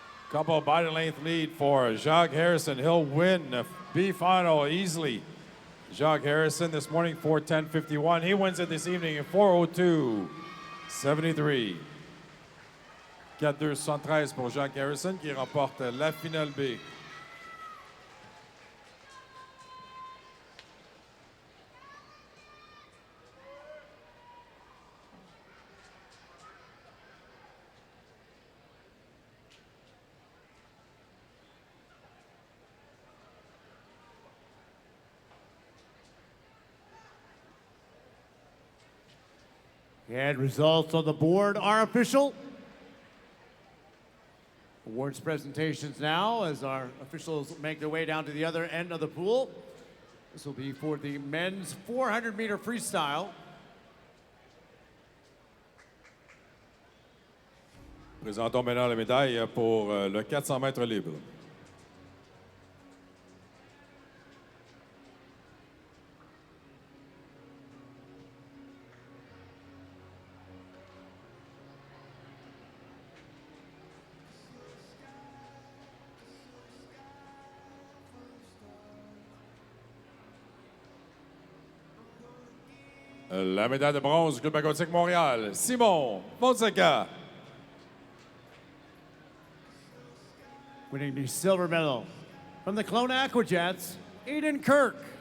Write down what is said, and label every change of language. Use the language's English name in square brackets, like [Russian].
[English] Couple body length lead for Jacques Harrison. He'll win the B final easily. Jacques Harrison this morning, 4:10.51. He wins it this evening in 4:02.73. [French] 4:2.73 pour Jacques Harrison qui remporte la finale B. [English] And results on the board are official. Awards presentations now as our officials make their way down to the other end of the pool. This will be for the men's 400-meter freestyle. [French] Présentons maintenant la médaille pour le 400 mètres libre. La médaille de bronze du Club aquatique Montréal, Simon Fonseca. [English] Winning the silver medal from the Kelowna Aquajets, Aiden Kirk.